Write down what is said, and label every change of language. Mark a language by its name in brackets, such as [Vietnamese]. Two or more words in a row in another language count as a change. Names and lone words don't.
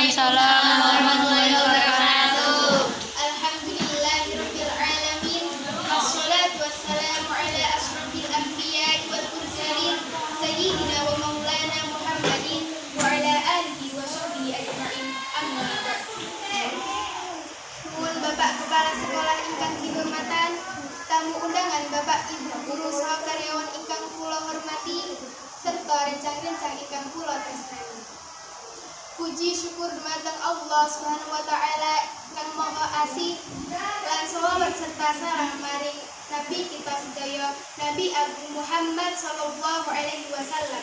[Arabic] وعليكم السلام ورحمة الله وبركاته. الحمد لله رب العالمين. والصلاة والسلام على أشرف الأنبياء والمرسلين سيدنا ومولانا محمد وعلى آله وصحبه أجمعين. أما بعد. [Javanese] Nuhun Bapak Kepala Sekolah ingkang dihormatan, tamu undangan Bapak Ibu guru saha karyawan ingkang kula hormati serta rencang-rencang ingkang kula tresnani. Puji syukur dumateng Allah [Arabic] سبحانه وتعالى [Javanese] kang Maha Asih lan shalawat serta salam maring Nabi kita sedaya Nabi Agung Muhammad [Arabic] صلى الله عليه وسلم.